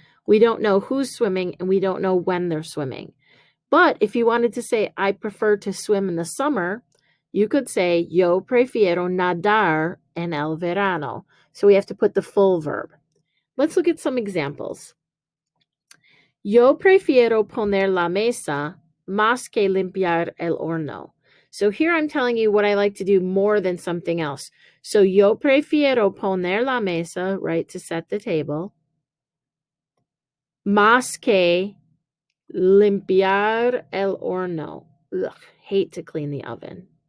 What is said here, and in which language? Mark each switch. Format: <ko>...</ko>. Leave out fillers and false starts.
<en>We don't know who's swimming, and we don't know when they're swimming. But if you wanted to say, I prefer to swim in the summer, you could say,</en> <es>yo prefiero nadar en el verano.</es> <en>So we have to put the full verb. Let's look at some examples.</en> <es>Yo prefiero poner la mesa más que limpiar el horno.</es> <en>So here I'm telling you what I like to do more than something else. So</en> <es>yo prefiero poner la mesa,</es> <en>right, to set the table,</en> <es>más que limpiar el horno.</es> <en>Ugh, hate to clean the oven.</en>